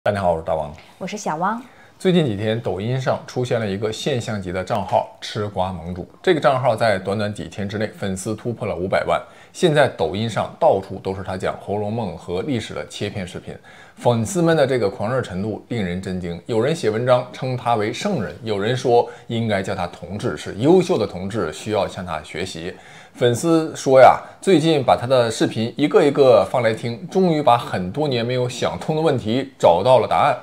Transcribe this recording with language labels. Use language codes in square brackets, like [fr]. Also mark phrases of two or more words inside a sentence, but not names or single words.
[zh] 大家好，我是大王，我是小汪。最近几天，抖音上出现了一个现象级的账号“吃瓜盟主”。这个账号在短短几天之内，粉絲突破了500万。现在抖音上到處都是他講《紅樓夢》和歷史的切片視頻，粉絲們的這個狂熱程度令人震驚。有人寫文章稱他為聖人，有人說應該叫他同志，是優秀的同志，需要向他學習。粉絲說呀，最近把他的視頻一個一個放來聽，終於把很多年沒有想通的問題找到了答案。